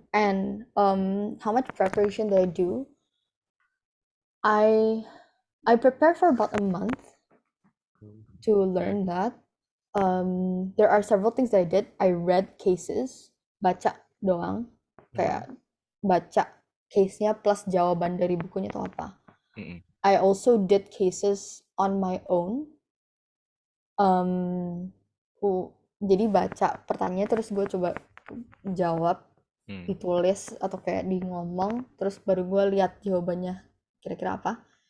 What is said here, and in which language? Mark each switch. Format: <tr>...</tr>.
<en>And how much preparation did I do? I I prepared for about a month to Okay. learn that. There are several things that I did. I read cases, baca doang, Hmm.</en> <id>kayak baca case-nya plus jawaban dari bukunya itu apa. Hmm.</id> <en>I also did cases on my own.</en> <id>Um, jadi baca pertanyaan terus gue coba jawab, Hmm. ditulis atau kayak di ngomong, terus baru gue lihat jawabannya kira-kira apa.</id>